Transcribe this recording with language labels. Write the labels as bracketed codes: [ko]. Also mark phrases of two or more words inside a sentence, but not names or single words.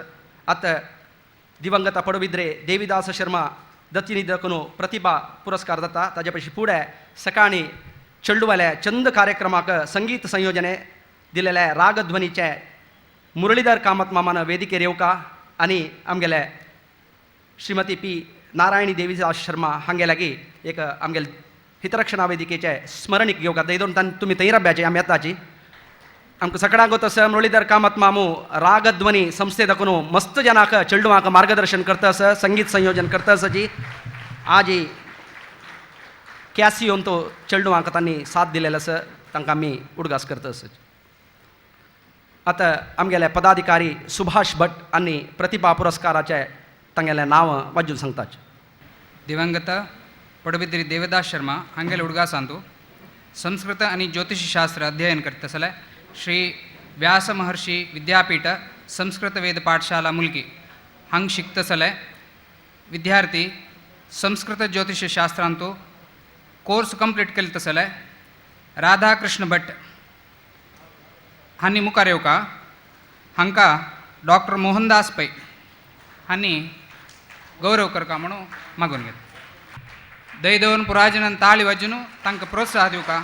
[kok] आतां दिवंगत पडबिद्रे देविदास शर्मा दत्तनिधी दाखून प्रतिभा पुरस्कार जाता. ताजे पयलीं फुडें सकाळी चेडूवाल्या चंद कार्यक्रमाक संगीत संयोजने दिलेले रागध्वनीचे मुरलीधर कामत मामान वेदिकेर येवका आनी आमगेले श्रीमती पी नारायणी देवीदास शर्मा हांगे लागीं एक आमगेले हितरक्षणा वेदिकेचे स्मरणीक घेवका. दोन तुमी थंय रब्याचे आमी येताची आमकां सकाळां गोतस मुरलीधर कामत मामू रागध्वनी संस्थे दाखून मस्त जनाक चेडूवांक मार्गदर्शन करतस, संगीत संयोजन करतस जी आजी कॅसियोन तो चेडूवांक तांणी साथ दिलेलो आसा तांकां आमी उडगास करतस. आतां आमगेले पदाधिकारी सुभाष भट आनी प्रतिभा पुरस्काराचे तांगेलें नांव वाजून सांगताच. दिवंगत पडबिद्री देवदास शर्मा हांगेले उडगासांतू संस्कृत आनी ज्योतिषशास्त्र अध्ययन करतसले श्री व्यास महर्षी विद्यापीठ संस्कृत वेद पाठशाला मुल्की हांग शिकतसले विद्यार्थी संस्कृत ज्योतिषशास्त्रांतू [en] course complete [kok] केले तसले राधाकृष्ण भट हांणी मुखार येवका हांकां डॉक्टर मोहनदास पै हांणी गौरव करता म्हणून मागून घेता. दैदवन पुराजनान ताळी वाजून तांकां प्रोत्साह दिवका.